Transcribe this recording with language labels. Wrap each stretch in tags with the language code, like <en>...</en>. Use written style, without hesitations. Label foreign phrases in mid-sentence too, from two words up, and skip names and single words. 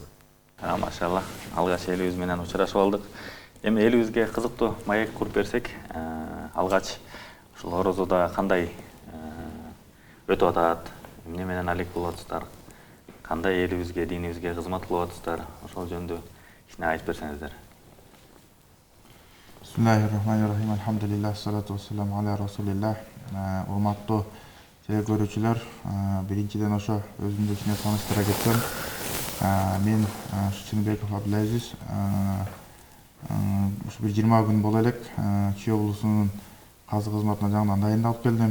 <ky>Машалла, алгач элибиз менен учурашып алдык. Эми элибизге кызыктуу маек куруп берсек, алгач ушул орозодо кандай өтүп атат, эмне менен алек болуп атасыздар, кандай элибизге, динибизге кызмат кылып атасыздар, ошол жөнүндө кичине айтып берсеңиздер.</ky> <ar>بسم الله الرحمن الرحيم. الحمد لله، والصلاة والسلام على رسول الله.</ar> <ky>Урматтуу теле көрүүчүлөр, биринчиден ошо өзүмдү кичине тааныштыра кетсем, мен Чыныбеков Абдулазиз, ушу бир 20 күн боло элек Чүй облусунун казы кызматына жаңыдан дайындалып келдим.</ky>